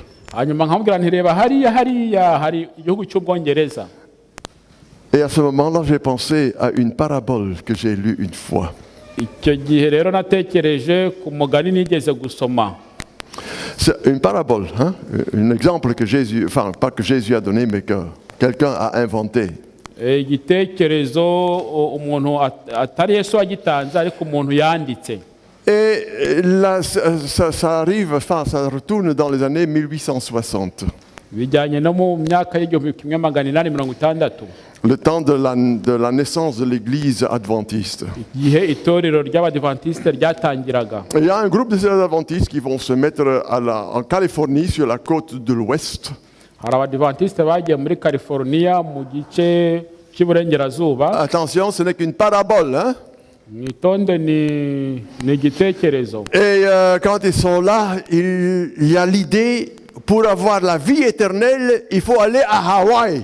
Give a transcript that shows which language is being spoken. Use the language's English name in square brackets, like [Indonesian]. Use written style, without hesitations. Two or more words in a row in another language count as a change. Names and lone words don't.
[French] Et à ce moment-là, j'ai pensé à une parabole que j'ai lue une fois. C'est une parabole, hein? Un exemple que Jésus, enfin pas que Jésus a donné, mais que quelqu'un a inventé. [Kinyarwanda] igitekerezo umuntu atari Yesu wagitanze ariko umuntu yanditse. [French] Et là, ça arrive, enfin, ça retourne dans les années 1860. [Kinyarwanda] Bijyanye no mu myaka y'igihumbi kimwe magana inani mirongo itandatu. [French] Le temps de la naissance de l'église adventiste. [Kinyarwanda] Igihe itorero ry'abadventiste ryatangiraga. [French] Il y a un groupe de ces adventistes qui vont se mettre en Californie, sur la côte de l'ouest. Attention, ce n'est qu'une parabole, hein? Et quand ils sont là, il y a l'idée, pour avoir la vie éternelle, il faut aller à Hawaï.